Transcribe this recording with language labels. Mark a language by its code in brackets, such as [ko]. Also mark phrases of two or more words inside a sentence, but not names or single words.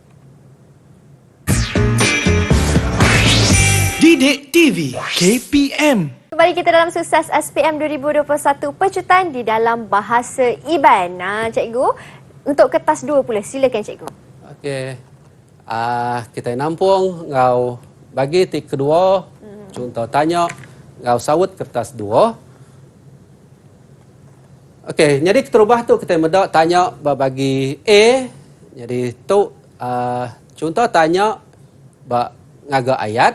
[ms] Didik TV KPM. Kembali kita dalam Sukses SPM 2021 pecutan di dalam bahasa Iban. Cikgu, untuk kertas 2 pula, silakan cikgu. Okey. [iba] Kita nampung ngau bagi tik kedua, contoh tanya ngau sawut kertas 2. Okey, jadi keterubah tu kita medak tanya bagi A. Jadi tu contoh tanya ngaga ayat.